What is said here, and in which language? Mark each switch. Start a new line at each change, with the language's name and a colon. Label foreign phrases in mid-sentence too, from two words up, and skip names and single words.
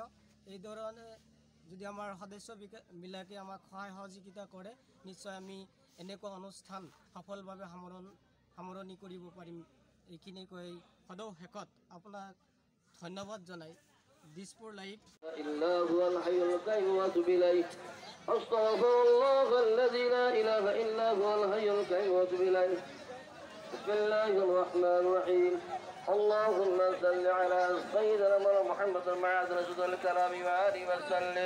Assamese: এই ধৰণে যদি আমাৰ সদস্যবিলাকে আমাক সহায় সহযোগিতা কৰে, নিশ্চয় আমি এনেকুৱা অনুষ্ঠান সফলভাৱে সামৰণি কৰিব পাৰিম। এইখিনি কৈ সদৌ শেষত আপোনাক ধন্যবাদ জনাই দিছপুৰ লাইভ
Arabic: اللهم صل على سيدنا محمد المعاد رسول الكرام وآله وسلم.